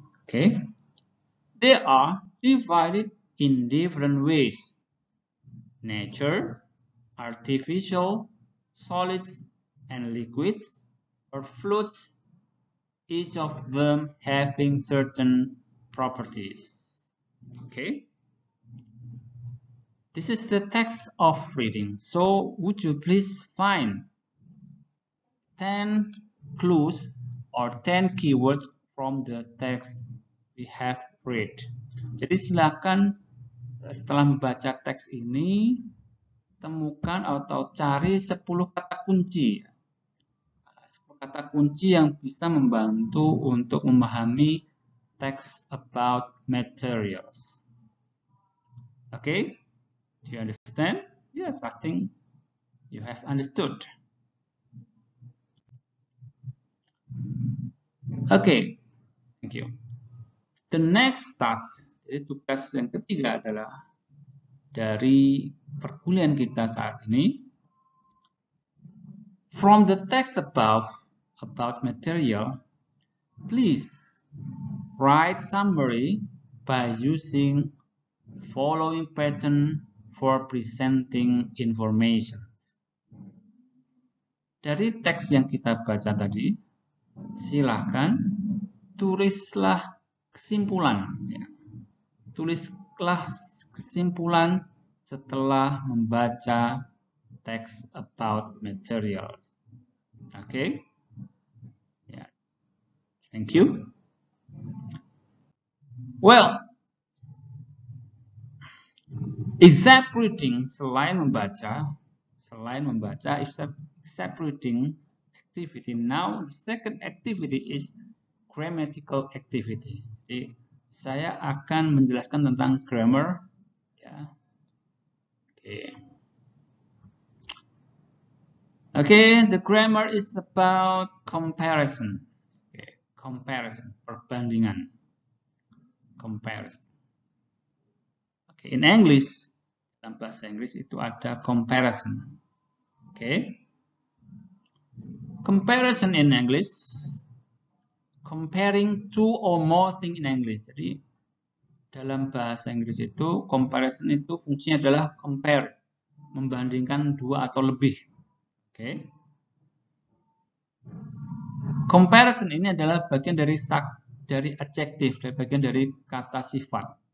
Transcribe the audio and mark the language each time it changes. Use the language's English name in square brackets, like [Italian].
[English] Okay, they are divided in different ways: nature, artificial, solids and liquids, or fluids, each of them having certain properties. Okay, this is the text of reading. So would you please find 10 clues or 10 keywords from the text we have read. [Indonesian] Jadi silakan setelah membaca teks ini temukan atau cari 10 kata kunci. 10 kata kunci yang bisa membantu untuk memahami [English] text about materials. Okay? Do you understand? Yes, I think you have understood. Okay, thank you. The next task, [Indonesian] jadi tugas yang ketiga adalah dari perkuliahan kita saat ini. [English] From the text above about material, please write summary by using the following pattern for presenting information. [Indonesian] Dari teks yang kita baca tadi, silahkan tulislah kesimpulan. Ya. Tulislah kesimpulan setelah membaca [English] text about materials. Okay? Yeah. Thank you. Well, except reading, [Indonesian] selain membaca, [English] except reading activity. Now, the second activity is grammatical activity. [Indonesian] Jadi, saya akan menjelaskan tentang grammar. Ya. Okay. [English] Okay, the grammar is about comparison. Okay, comparison, perbandingan. Comparison. Okay, in English, [Indonesian] dalam bahasa Inggris itu ada comparison. [English] Okay. Comparison in English, comparing two or more things in English. [Indonesian] Jadi dalam bahasa Inggris itu comparison itu fungsinya adalah compare, membandingkan dua atau lebih. Oke. Comparison ini adalah bagian dari adjektif, bagian dari kata sifat.